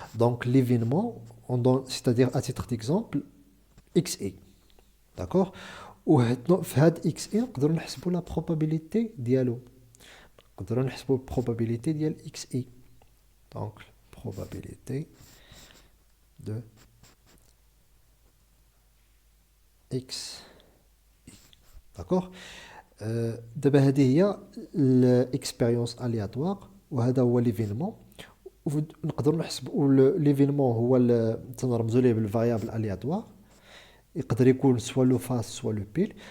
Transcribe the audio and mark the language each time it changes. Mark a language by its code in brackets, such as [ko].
[fr] Donc l'événement, c'est-à-dire à titre d'exemple xi. D'accord? [ar] وفي هاد xi نقدروا نحسبوا la probabilité ديالو. نقدروا نحسبوا [fr] probabilité ديال xi. Donc probabilité de x. D'accord? [ar] دابا هذه هي l'expérience aléatoire وهذا هو l'événement. نقدروا نحسبوا l'événement هو تنرمزوا ليه بالفاريابل aléatoire. يقدر يكون [fr] soit le face soit le pile.